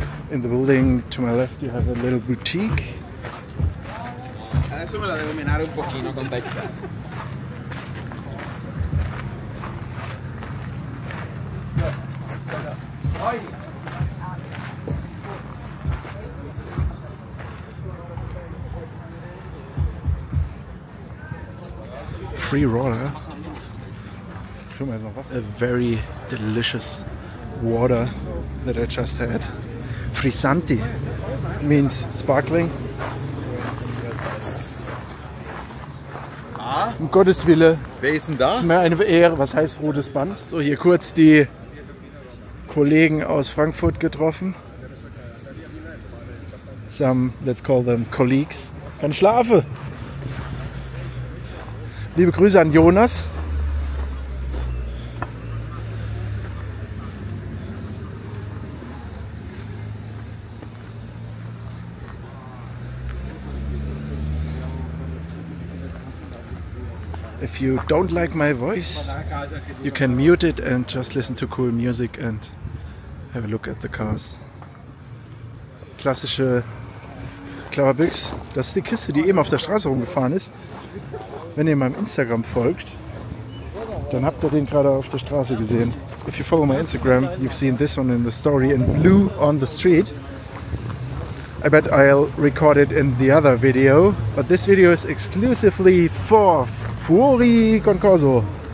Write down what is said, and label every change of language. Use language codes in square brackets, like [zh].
[en] In the building to my left you have a little boutique. [it] Adesso me la devo menare un pochino con Dexter. [en] Free water. A very delicious water that I just had. Frisanti means sparkling. [de] Um Gottes Wille. Wer ist denn da? Es ist mir eine Ehre. Was heißt rotes Band? So, hier kurz die Kollegen aus Frankfurt getroffen. Some, let's call them colleagues. Kann schlafen. Liebe Grüße an Jonas. [en] If you don't like my voice, you can mute it and just listen to cool music and have a look at the cars. [de] Klassische Klauerbüchs. Das ist die Kiste, die eben auf der Straße rumgefahren ist. Wenn ihr meinem Instagram folgt, dann habt ihr den gerade auf der Straße gesehen. [en] If you follow my Instagram, you've seen this one in the story in blue on the street. I bet I'll record it in the other video, but this video is exclusively for Fuori Concorso.